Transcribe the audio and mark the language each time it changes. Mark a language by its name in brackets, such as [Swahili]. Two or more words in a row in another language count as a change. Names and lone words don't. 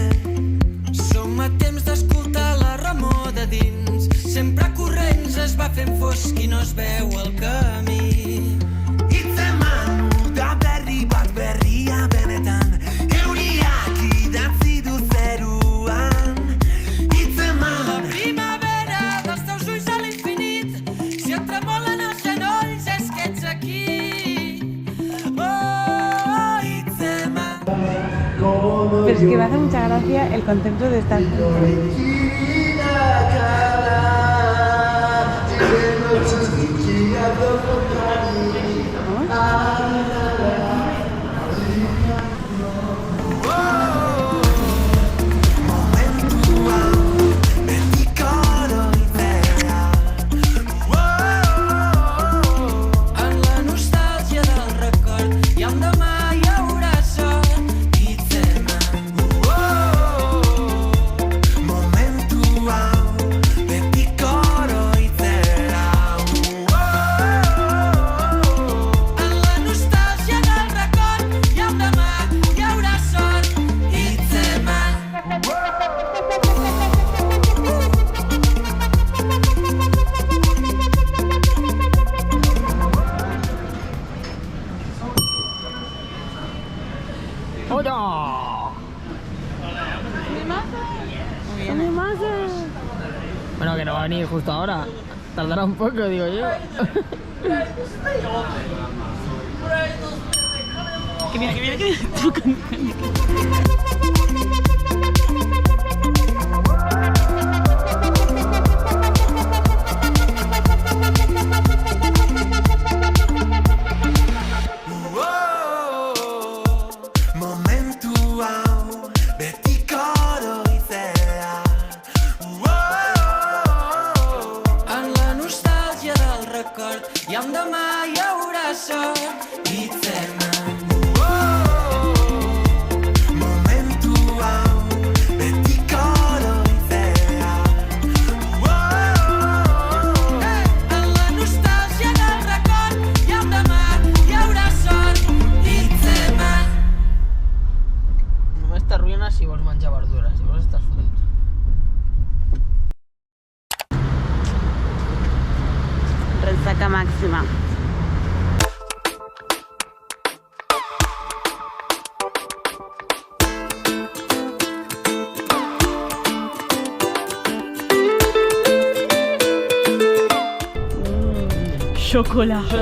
[Catalan] Som a temps d'escoltar la remor de dins. Sempre corrents es va fent fosc i no es veu el camí. [Basque] Hitzeman, da berri bat berria benetan, euriak idatzi du zeruan. Hitzeman, [Catalan] Primavera dels teus ulls a l'infinit. Si et tremolen els genolls és que ets aquí. [Basque] Oh, Hitzeman. [Spanish] Pero es que me hace mucha gracia el concepto de estar juntos. [Basque] momentua betiko oroitzea. [Catalan] En la nostàlgia del record i on demà hi haurà sort. [Basque] Hitzeman, momentua betiko oroitzea. [Catalan] En la nostàlgia del record i on demà hi haurà sort. [Basque] Hitzeman. [Spanish] ¡Hola! Bueno, que no va a venir justo ahora. Tardará un poco, digo yo. Que viene, que viene, que viene. Tú con- [Basque] Momentu hau betiko oroitzea. [Catalan] En la nostàlgia del record i on demà hi haurà sort. [Basque] Hitzeman. Momentu hau betiko oroitzea. [Catalan] En la nostàlgia del record i on demà hi haurà sort. [Basque] Hitzeman. [Catalan] Només t'arruïnes si vols menjar verdures, si vols estàs fotut. [Spanish] Resaca máxima. Chocolate.